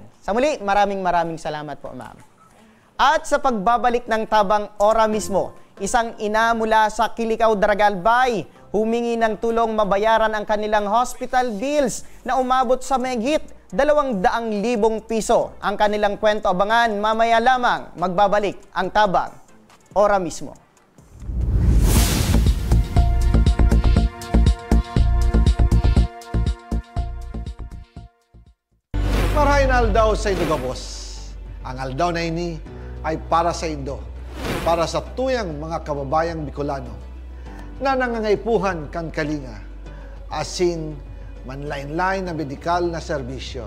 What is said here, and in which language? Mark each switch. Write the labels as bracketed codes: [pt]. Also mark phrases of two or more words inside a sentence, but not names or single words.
[tl] Sa muli, maraming salamat po, ma'am. At sa pagbabalik ng tabang ora mismo, isang ina mula sa Kilikaw, Daragalbay, humingi ng tulong mabayaran ang kanilang hospital bills na umabot sa mahigit 200,000 piso. Ang kanilang kwento, abangan mamaya lamang. Magbabalik ang tabang ora mismo. [bik] Marahin aldaw sa Indo Gabos. Ang aldaw na ini ay para sa Indo, para sa tuyang mga kababayang Bicolano na nangangaipuhan kan kalinga, asin manlain-lain na medikal na serbisyo.